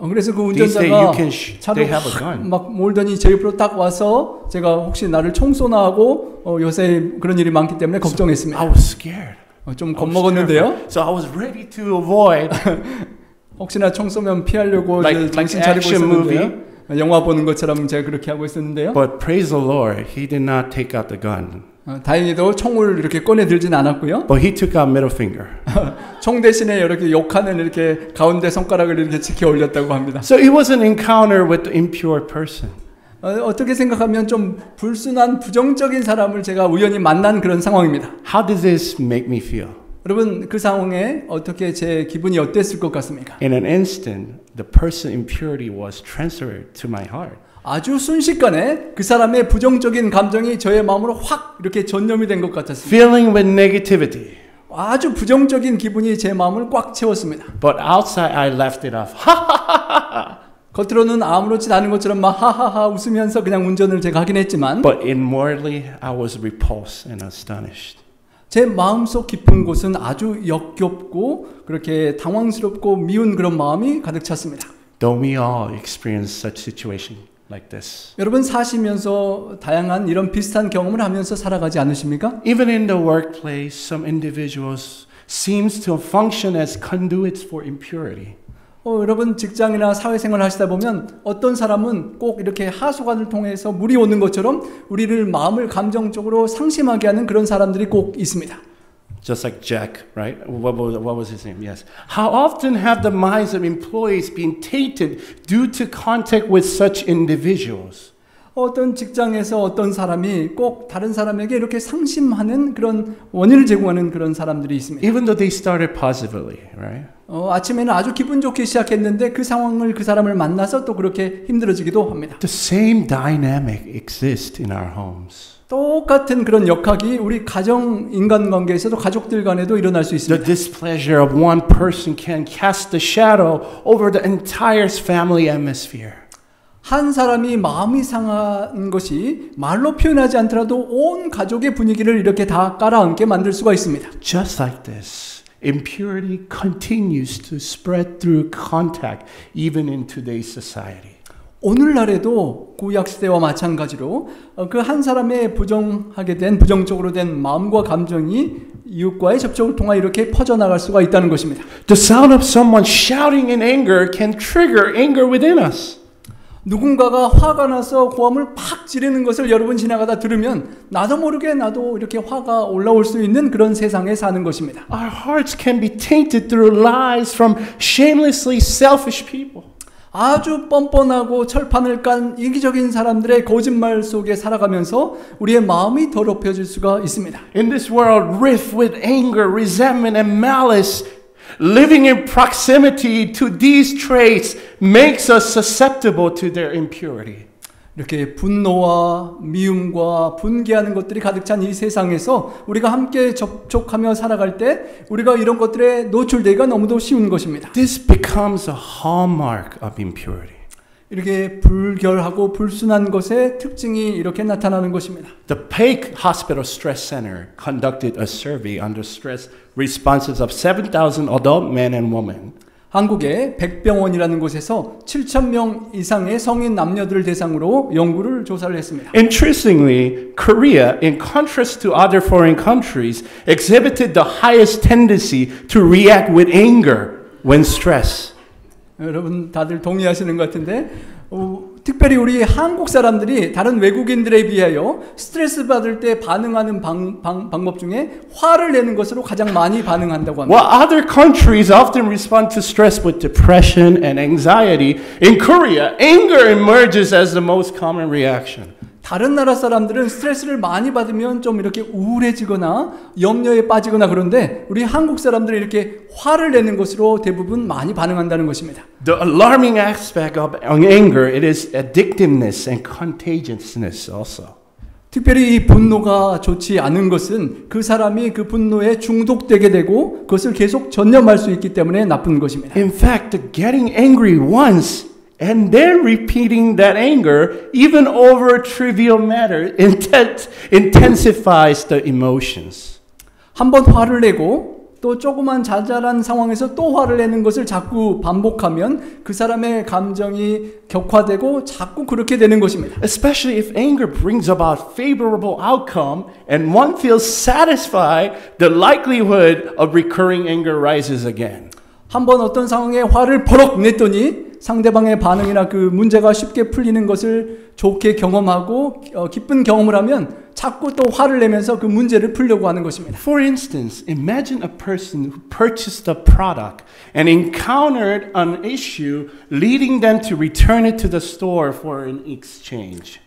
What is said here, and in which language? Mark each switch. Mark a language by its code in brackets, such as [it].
[ko] 그래서 그 [en] These days [ko] 운전자가 [en] you can they have a gun. [ko] 막 몰더니 제 옆으로 딱 와서 제가 혹시 나를 총 쏘나 하고 요새 그런 일이 많기 때문에 걱정했습니다. [en] I was scared. [ko] 좀 겁먹었는데요. [en] So I was ready to avoid. [ko] 혹시나 총 쏘면 피하려고 [en] Like [ko] 정신 차리고 [en] action [ko] 있었는데요. 영화 보는 것처럼 제가 그렇게 하고 있었는데요. [en] But praise the Lord, he did not take out the gun. [ko] 다행히도 총을 이렇게 꺼내 들진 않았고요. [en] But he took out middle finger. [ko] 총 대신에 이렇게 욕하는 이렇게 가운데 손가락을 이렇게 지켜 올렸다고 합니다. [en] So it was an encounter with the impure person. [ko] 어떻게 생각하면 좀 불순한 부정적인 사람을 제가 우연히 만난 그런 상황입니다. [en] How did this make me feel? [ko] 여러분 그 상황에 어떻게 제 기분이 어땠을 것 같습니까? [en] In an instant, the person's impurity was transferred to my heart. [ko] 아주 순식간에 그 사람의 부정적인 감정이 저의 마음으로 확 이렇게 전염이 된 것 같았습니다. [en] Filling with negativity. [ko] 아주 부정적인 기분이 제 마음을 꽉 채웠습니다. [en] But outside, I laughed it off. [ko] 겉으로는 아무렇지 않은 것처럼 막 하하하 웃으면서 그냥 운전을 제가 하긴 했지만 [en] But inwardly, I was repulsed and astonished. [ko] 제 마음속 깊은 곳은 아주 역겹고 그렇게 당황스럽고 미운 그런 마음이 가득 찼습니다. [en] Don't we all experience such situation like this? [ko] 여러분 사시면서 다양한 이런 비슷한 경험을 하면서 살아가지 않으십니까? [en] Even in the workplace, some individuals seems to function as conduits for impurity. [ko] 여러분 직장이나 사회생활 하시다 보면 어떤 사람은 꼭 이렇게 하수관을 통해서 물이 오는 것처럼 우리를 마음을 감정적으로 상심하게 하는 그런 사람들이 꼭 있습니다. [en] Just like Jack, right? What was his name? Yes. How often have the minds of employees been tainted due to contact with such individuals? [ko] 어떤 직장에서 어떤 사람이 꼭 다른 사람에게 이렇게 상심하는 그런 원인을 제공하는 그런 사람들이 있습니다. [en] Even though they started positively, right? [ko] 아침에는 아주 기분 좋게 시작했는데 그 상황을 그 사람을 만나서 또 그렇게 힘들어지기도 합니다. [en] The same dynamic exists in our homes. [ko] 똑같은 그런 역학이 우리 가정 인간관계에서도 가족들 간에도 일어날 수 있습니다. [en] The displeasure of one person can cast the shadow over the entire family atmosphere. [ko] 한 사람이 마음이 상한 것이 말로 표현하지 않더라도 온 가족의 분위기를 이렇게 다 깔아앉게 만들 수가 있습니다. [en] Just like this, impurity continues to spread through contact even in today's society. [ko] 오늘날에도 구약 시대와 마찬가지로 그 한 사람의 부정적으로 된 마음과 감정이 이웃과의 접촉을 통해 이렇게 퍼져나갈 수가 있다는 것입니다. [en] The sound of someone shouting in anger can trigger anger within us. [ko] 누군가가 화가 나서 고함을 팍 지르는 것을 여러분 지나가다 들으면 나도 모르게 나도 이렇게 화가 올라올 수 있는 그런 세상에 사는 것입니다. [en] Our hearts can be tainted through lies from shamelessly selfish people. [ko] 아주 뻔뻔하고 철판을 깐 이기적인 사람들의 거짓말 속에 살아가면서 우리의 마음이 더럽혀질 수가 있습니다. [en] In this world rife with anger, resentment, and malice, living in proximity to these traits makes us susceptible to their impurity. [ko] 이렇게 분노와 미움과 분개하는 것들이 가득 찬 이 세상에서 우리가 함께 접촉하며 살아갈 때 우리가 이런 것들에 노출되기가 너무도 쉬운 것입니다. [en] This becomes a hallmark of impurity. [ko] 이렇게 불결하고 불순한 것의 특징이 이렇게 나타나는 것입니다. [en] The Paik Hospital Stress Center conducted a survey on the stress responses of 7,000 adult men and women. [ko] 한국의 백병원이라는 곳에서 7,000명 이상의 성인 남녀들을 대상으로 연구를 조사를 했습니다. [en] Interestingly, Korea, in contrast to other foreign countries, exhibited the highest tendency to react with anger when stressed. [ko] 여러분 다들 동의하시는 것 같은데 특별히 우리 한국 사람들이 다른 외국인들에 비하여 스트레스 받을 때 반응하는 방법 중에 화를 내는 것으로 가장 많이 반응한다고 합니다. [en] While other countries often respond to stress with depression and anxiety, in Korea, anger emerges as the most common reaction. [ko] 다른 나라 사람들은 스트레스를 많이 받으면 좀 이렇게 우울해지거나 염려에 빠지거나 그런데 우리 한국 사람들은 이렇게 화를 내는 것으로 대부분 많이 반응한다는 것입니다. [en] The alarming aspect of anger, it is addictiveness and contagiousness also. [ko] 특별히 이 분노가 좋지 않은 것은 그 사람이 그 분노에 중독되게 되고 그것을 계속 전념할 수 있기 때문에 나쁜 것입니다. [en] In fact, getting angry once and then repeating that anger, even over trivial matter, intensifies the emotions. [ko] 한번 화를 내고 또 조그만 자잘한 상황에서 또 화를 내는 것을 자꾸 반복하면 그 사람의 감정이 격화되고 자꾸 그렇게 되는 것입니다. [en] Especially if anger brings about favorable outcome and one feels satisfied, the likelihood of recurring anger rises again. [ko] 한번 어떤 상황에 화를 버럭 냈더니 상대방의 반응이나 그 문제가 쉽게 풀리는 것을 좋게 경험하고 기쁜 경험을 하면 자꾸 또 화를 내면서 그 문제를 풀려고 하는 것입니다. [en] For instance, imagine a person who purchased a product and encountered an issue leading them to return it to the store for an exchange.